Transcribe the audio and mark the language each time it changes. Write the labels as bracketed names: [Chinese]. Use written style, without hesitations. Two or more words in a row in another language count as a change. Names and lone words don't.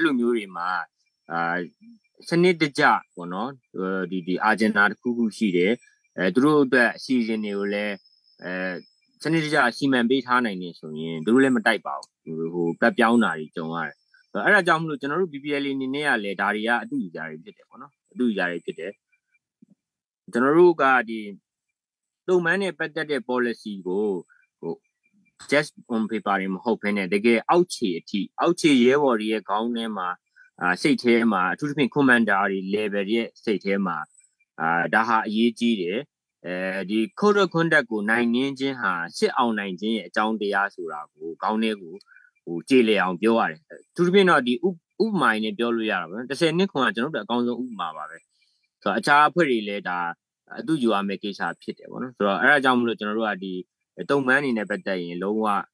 [Burmese] လိုမျိုးတွေမှာစနစ်တကျပေါ့နော်ဒီအာဂျင်နာတစ်ခုခုရှိတယ်သူတို့အတွက်အစီအစဉ်တွေကိုလည်းစနစ်တကျစီမံပေးထားနိုင်နေဆိုရင်သူတို့လည်းမတိုက်ပါဘူးဘက်ပြောင်းတာတွေကြုံရတယ်အဲ့ဒါကြောင့်မလို့ကျွန်တော်တို့ BPL အနေနဲ့ကလည်းဒါတွေကအတူတူကြတွေဖြစ်တယ်ပေါ့နော်အတူတူကြတွေဖြစ်တယ်ကျွန်တော်တို့ကဒီတုံ့ပန်းနဲ့ပတ်သက်တဲ့ policy ကို [English] just on paper [Burmese] တွေမဟုတ်ဘဲနဲ့တကယ်အောက်ခြေအထိအောက်ခြေရဲဘော်တွေရဲ့ခေါင်းထဲမှာစိတ်ထဲမှာအထူးသဖြင့် commander တွေ level ရဲ့စိ တ်ထဲမှာဒါဟာအရေးကြီးတယ်ဒီ [English] code of conduct [Burmese] ကိုနိုင်ငင်းခြင်းဟာစစ်အောင်နိုင်ခြင်းရဲ့အကြောင်းတရားဆိုတာကိုခေါင်းထဲကိုကြည်လည်အောင်ပြောရတယ်အထူးသဖြင့်တော့ဒီဥပမာနဲ့ပြောလို့ရတာပေါ့နော်10နှစ်ခွန်ကကျွန်တော်တို့အကောင်းဆုံးဥပမာပါပဲဆိုတော့အခြားအဖွဲ့တွေလည်းဒါအတူယူရမယ့်ကိစ္စဖြစ်တယ်ပေါ့နော်ဆိုတော့အဲ့ဒါကြောင့်မလို့ကျွန်တော်တို့ကဒီတုံ့ပန်းအနေနဲ့ပတ်သက်ရင်လုံးဝ